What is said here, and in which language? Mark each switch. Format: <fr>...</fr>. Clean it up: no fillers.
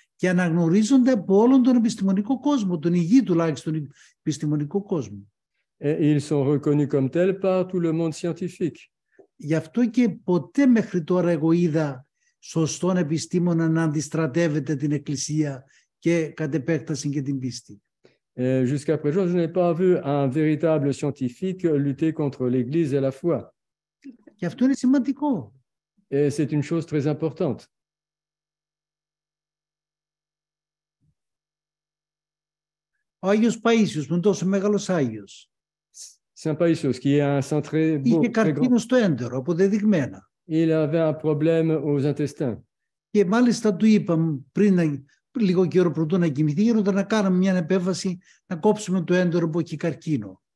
<el>Και αναγνωρίζονται από όλον τον επιστημονικό κόσμο, τον υγιή τουλάχιστον επιστημονικό κόσμο.</el> <fr>Et ils sont reconnus comme tels par tout le monde scientifique.</fr> <el>Γι' αυτό και ποτέ μέχρι τώρα εγώ είδα σωστόν επιστήμονα να αντιστρατεύεται την Εκκλησία και κατ' επέκταση και την πίστη.</el> <fr>Jusqu'à présent, je n'ai pas vu un véritable scientifique lutter contre l'Église et la foi.</fr> <el>Και αυτό είναι σημαντικό.</el> <fr>Et c'est une chose très importante.</fr> <el>Ο Άγιος Παΐσιος, που είναι τόσο μεγάλος Άγιος,</el> <fr>Saint Païsios, qui est un saint très beau,</fr> <el>είχε</el> <fr>très grand.</fr> <el>καρκίνο στο έντερο, αποδεδειγμένα.</el> <fr>Il avait un problème aux intestins.</fr> <el>Και μάλιστα του είπαμε πριν λίγο καιρό πρωτού να κοιμηθεί, γέροντα να κάνουμε μια επέμβαση να κόψουμε το έντερο που έχει καρκίνο.</el>